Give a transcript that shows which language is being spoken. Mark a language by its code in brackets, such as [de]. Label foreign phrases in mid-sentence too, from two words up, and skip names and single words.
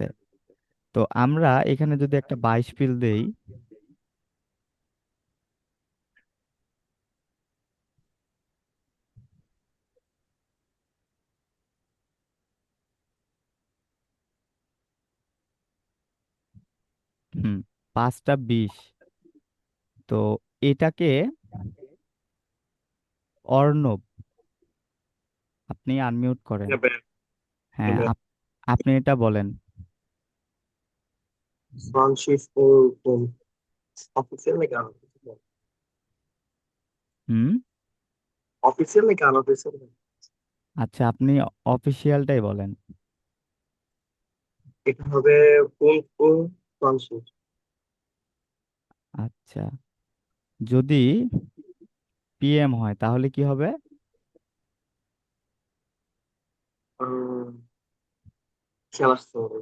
[bn] তো আমরা এখানে যদি একটা 22 দেই, 5টা 20, তো এটাকে অর্ণব, আপনি আনমিউট করেন। হ্যাঁ ভাই। হ্যাঁ হ্যাঁ, ভাই। আপনি এটা বলেন। [de] 20 Uhr offiziell legal. [bn] হুম। [de] Offiziell legal, offiziell legal. [bn] আচ্ছা, আপনি অফিসিয়ালটাই বলেন। এটা হবে 5 Uhr 20। আচ্ছা, যদি পিএম হয় তাহলে কি হবে? Ähm, খেয়াল আসতে হবে।